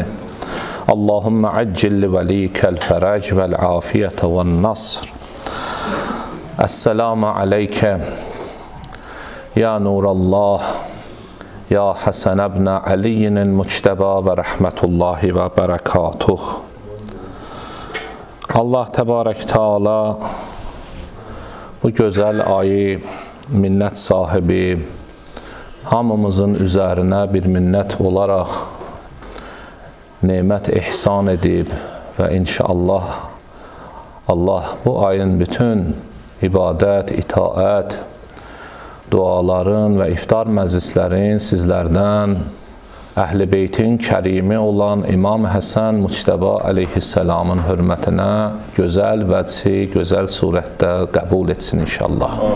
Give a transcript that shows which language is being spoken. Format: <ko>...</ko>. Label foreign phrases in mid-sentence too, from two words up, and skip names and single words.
<ar>اللهم عجل لوليك الفرج والعافية والنصر. السلام عليك يا نور الله يا حسن بن علي المجتبى ورحمة الله وبركاته.</ar> <az>Allah Təbarək Teala bu gözəl ayı minnət sahibi hamımızın üzərinə bir minnət olaraq nemət ihsan edib və inşallah Allah bu ayın bütün ibadət, itaət, duaların və iftar məclislərin sizlərdən Əhl-i Beytin kərimi olan İmam Həsən Muçteba əleyhisselamın hörmətinə gözəl vəcsi, gözəl surətdə qəbul etsin inşallah.</az>